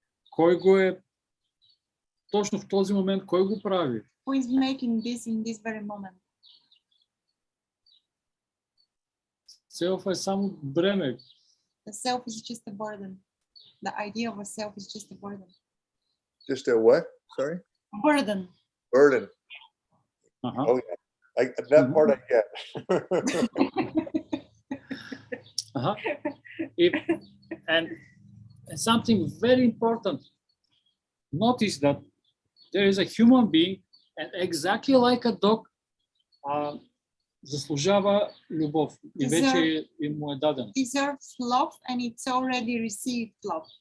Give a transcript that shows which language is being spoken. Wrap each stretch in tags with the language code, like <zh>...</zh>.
<bg>Кой го е точно в този момент? Кой го прави?</bg> <en>Who is making this in this very moment?</en> <bg>Селф е само бреме.</bg> <en>The self is just a burden. The idea of a self is just a burden. just a what? Sorry? Burden. Burden. Uh-huh. Oh yeah. That part I get. Uh-huh. And something very important, notice that there is a human being And exactly like a dog,</en> <bg>заслужава любов и вече му е даден.</bg> <en>Deserves love and it's already received love.</en>